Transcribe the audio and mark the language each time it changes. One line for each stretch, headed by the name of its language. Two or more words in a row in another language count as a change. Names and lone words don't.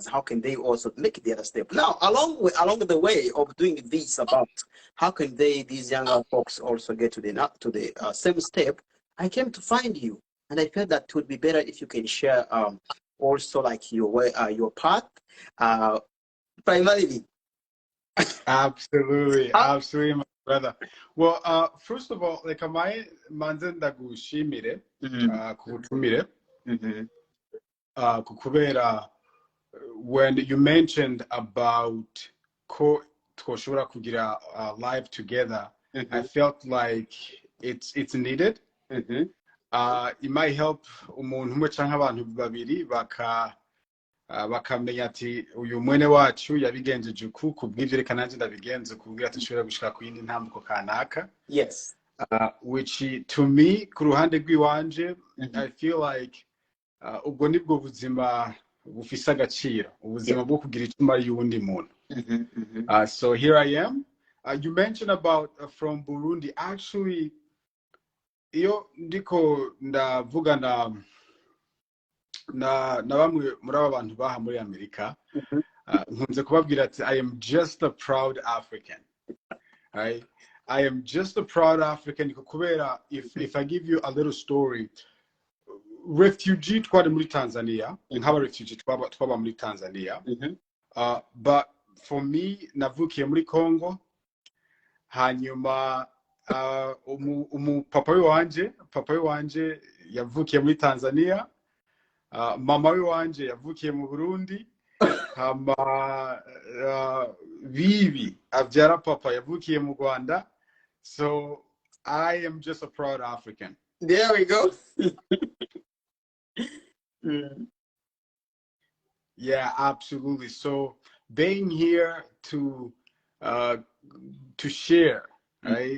English: How can they also make the other step? Now along the way of doing this, about how can these younger folks also get to the same step? I came to find you, and I felt that it would be better if you can share also like your path, primarily. Absolutely, absolutely, my brother. Well, first of all, like
Rundi: manze ndagushimire kutumire kukubera
English: when you mentioned about
Rundi: ko twoshobora kugira
English: live together, I felt like it's needed. It might help
Rundi: umuntu umwe canke abantu babiri bakamenya ati uyu mwene wacu yabigenjeje uku kubw'ivyo reka nanje ndabigenze kubwira tushobora gushika ku yindi ntambuko kanaka.
English: Yes. Which to me
Rundi: ku ruhande rw'iwanje,
English: I feel like
Rundi: ubwo nibwo buzima bufise agaciro, ubuzima bwo kugira icuma y'uwundi muntu.
English: So here I am. You mentioned about from Burundi. Actually,
Rundi: iyo ndiko ndavuga na bamwe muri aba bantu baha muri Amerika, nkunze kubabwira ati
English: I am just a proud African. Right? I am just a proud African kubera if I give you a little story, refugee
Rundi: twari muri Tanzania, nk'aba refugee twaba muri Tanzania,
English: but for me
Rundi: navukiye muri Congo, hanyuma papa wanje yavukiye muri Tanzania, mama wanje yavukiye mu Burundi, hama bibi avyara papa yavukiye mu Rwanda.
English: So I am just a proud African. There we go. Yeah, absolutely. So being here to share, right?